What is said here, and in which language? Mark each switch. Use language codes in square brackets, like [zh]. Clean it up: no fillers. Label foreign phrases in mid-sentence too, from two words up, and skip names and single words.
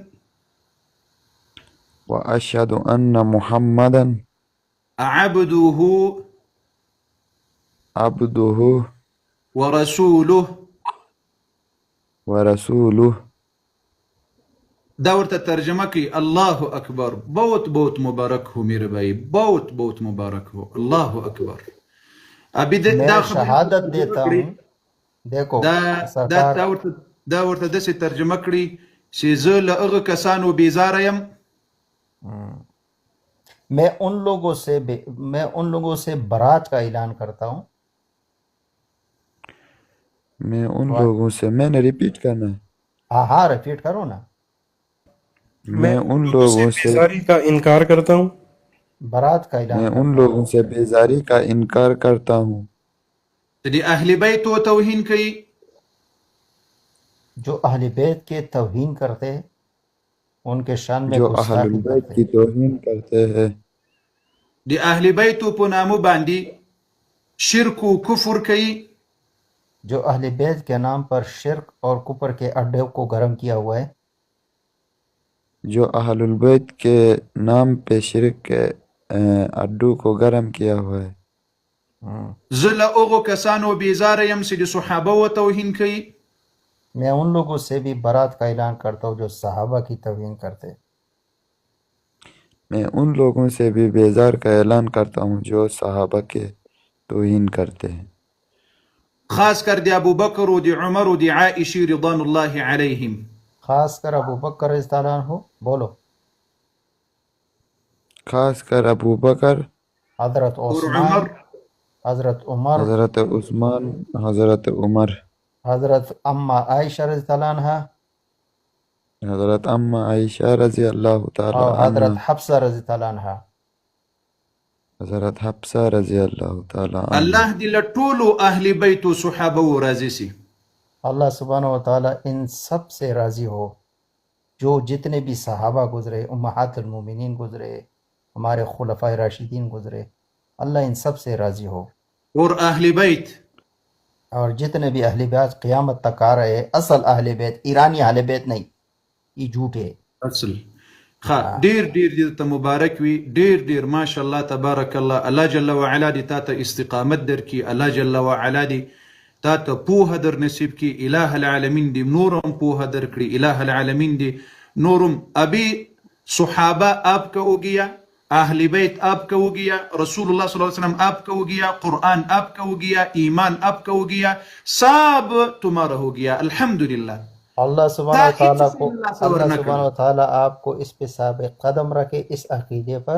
[ar] واشہد ان محمدا عبدہ عبدہ ورسولہ. ورسولہ. [ps] دا ورته ترجمہ کی [ar] اللہ اکبر. [ur] بہت بہت مبارک ہو میرے بھائی، بہت بہت مبارک ہو، [ar] اللہ اکبر. [ur] ابھی میں شہادت دیتا ہوں. دیکھو [ps] دا ورته داسې ترجمه کړي چې زه له هغه کسانو بیزاره یم [ur] میں ان لوگوں سے برات کا اعلان کرتا ہوں. میں ان لوگوں سے، میں نے ریپیٹ کرنا ہے. ہاں ریپیٹ کرو نا. میں ان لوگوں سے بیزاری کا انکار کرتا ہوں. برات کا میں اعلان ان کرتا ہوں. لوگوں سے بیزاری کا انکار کرتا ہوں [ps] د اهل بیت و توهین کوي، [ur] جو اہل بیت کے توہین کرتے ہیں، ان کے شان میں جو اہل گستاخی البیت کرتے کی ہیں. توہین کرتے ہیں. [ps] د اهل بیت په نامو باندې شرک و کفر کوي، [ur] جو اہل بیت کے نام پر شرک اور کفر کے اڈے کو گرم کیا ہوا ہے. جو اہل البیت کے نام پہ شرک کے اڈو کو گرم کیا ہوا ہے. [ps] زه له هغو کسانو بیزاره یم چې د صحابه و توهین کوي، [ur] میں ان لوگوں سے بھی برات کا اعلان کرتا ہوں جو صحابہ کی توہین کرتے ہیں. میں ان لوگوں سے بھی بیزار کا اعلان کرتا ہوں جو صحابہ کے توہین کرتے ہیں، [ps] خاص کر د ابو بکر و د عمر و د عائشی [ar] رضوان الله علیہم. [ur] خاص کر ابو بکر [ar] رضی اللہ عنہ. [ur] بولو. خاص کر ابو بکر، حضرت اور عثمان، عمر، حضرت عمر، حضرت عثمان، حضرت عمر، حضرت اما عائشہ [ar] رضی اللہ عنہ، [ur] حضرت ام عائشہ [ar] رضی اللہ تعالی [ur] اور حضرت عنہ، حفصہ [ar] رضی اللہ عنہ. [ur] حضرت حفصہ [ar] رضی اللہ تعالی عنہ. [ps] الله دې له ټولو اهل بیت و صحابه و راضي سي. [ar] اللہ سبحانہ و تعالیٰ [ur] ان سب سے راضی ہو جو جتنے بھی صحابہ گزرے، [ar] امہات المومنین [ur] گزرے، ہمارے خلفائے راشدین گزرے، اللہ ان سب سے راضی ہو. اور اهل بیت اور جتنے بھی اہل بیت قیامت تک آ رہے، اصل اہل بیت، ایرانی اہل بیت نہیں، یہ جھوٹے. [ps] اصل ډیر ډیر دې ته مبارک وي، ډیر ډیر [ar] ماشاء الله تبارک الله. [ps] الله [ar] جل وعلا [ps] دې تا ته استقامت درکړي، الله [ar] جل وعلا [ps] دې تا ته پوهه در نصیب کړي. [ar] الہ العالمین [ps] دې نورم پوهه درکړي، [ar] الہ العالمین [ps] دې نورم. [ur] ابھی صحابہ آپ کا ہو گیا، اہل بیت آپ کا ہو گیا، رسول اللہ [ar] صلی اللہ علیہ وسلم [ur] آپ کا ہو گیا، قرآن آپ کا ہو گیا، ایمان آپ کا ہو گیا، سب تمہارا ہو گیا. الحمدللہ. [ar] اللہ سبحانہ و تعالیٰ [ur] کو، [ar] اللہ سبحانہ و تعالیٰ [ur] آپ کو اس پہ ثابت قدم رکھے، اس عقیدے پر.